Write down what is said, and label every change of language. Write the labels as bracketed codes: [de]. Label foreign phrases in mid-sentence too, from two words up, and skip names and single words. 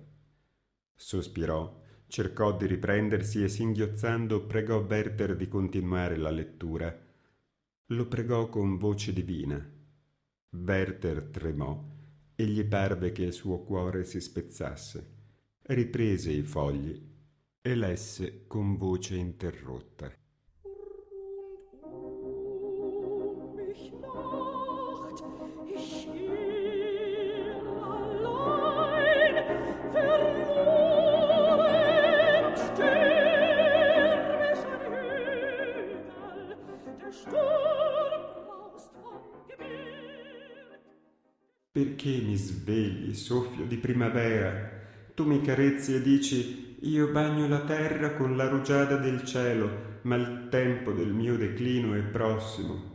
[it] Sospirò, cercò di riprendersi e singhiozzando pregò Werther di continuare la lettura. Lo pregò con voce divina. Werther tremò e gli parve che il suo cuore si spezzasse. Riprese i fogli e lesse con voce interrotta. [de] Rund mich Nacht, ich irr allein, verloren und stürmisch ein Hügel, der Sturm braust vom Gebirg. [it] Perché mi svegli, soffio di primavera? Tu mi carezzi e dici, io bagno la terra con la rugiada del cielo, ma il tempo del mio declino è prossimo.